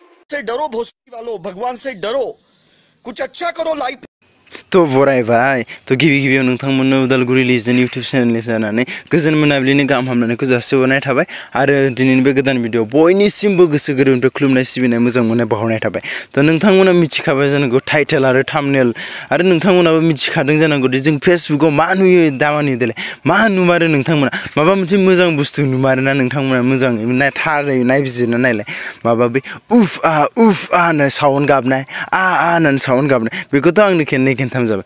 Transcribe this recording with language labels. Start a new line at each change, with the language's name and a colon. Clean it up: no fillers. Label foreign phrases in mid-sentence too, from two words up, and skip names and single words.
Hindi: से डरो भोसड़ी वालों, भगवान से डरो, कुछ अच्छा करो लाइफ।
Bodo: तो बरायबाय तो गिबियाव नोंथांमोननो उदालगुरि लिजेन्ड यूट्यूब चेनेलनि जानानै गोजोन मोनाबिलिनि गाहाम हामलायनायखौ जासिहरनाय थाबाय आरो दिनैनि बे गोदान भिडिअ बयनिसिमबो गोसो गोरबोनिफ्राय खुलुमनाय सिबिनाय मोजां मोननाय बावहरनाय थाबाय। तो नोंथांमोना मिथिखाबाय जानांगौ टाइटेल आरो थाम्बनेल आरो नोंथांमोनाबो मिथिखादों जानांगौ दि जों फेसबुकाव मा नुयो दामानि देलाय मा नुमारो नोंथांमोना माबा मोनसे मोजां बुस्थु नुमारोना नोंथांमोना मोजाङै थारै नायबिजिरना नायलाय माबा बे उफ आ होननाय साउन्ड गाबनाय आ होननानै साउन्ड गाबनाय बेखौथ' आंनो खेननै खेनथाम जाबाय।